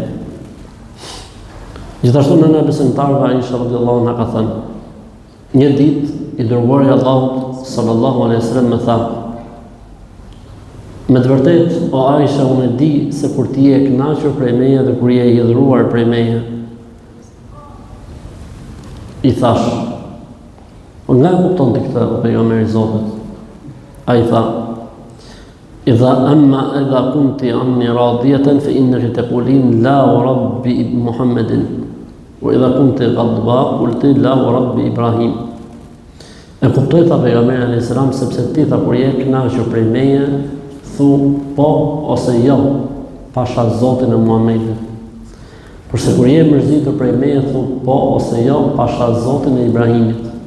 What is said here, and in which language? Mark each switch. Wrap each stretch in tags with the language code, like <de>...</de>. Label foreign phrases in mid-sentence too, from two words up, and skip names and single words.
<sq>Gjithashtu nëna e besimtarëve Aisha</sq> <ar>رضي الله عنها</ar> <sq>ka thënë: një ditë i dërguari i Allahut</sq> <ar>صلى الله عليه وسلم</ar> <sq>më tha: me të vërtetë, o Aisha, unë e di se kur ti je e kënaqur prej meje dhe kur je i hidhur prej meje. I thash: nga e kupton ti këtë, o pejgamberi i Zotit? Ai tha:</sq> <ar>إذا كنت عني راضية فإنك تقولين لا ورب محمد وإذا كنت غضبى قلت لا ورب إبراهيم.</ar> <sq>E kuptoj, tha pejgamberi</sq> <ar>عليه السلام,</ar> <sq>sepse ti tha kur je e kënaqur prej meje, thu po ose jo, pasha Zotin e Muhamedit. Kurse kur je mërzitur prej meje, thu po ose jo, pasha Zotin e Ibrahimit.</sq>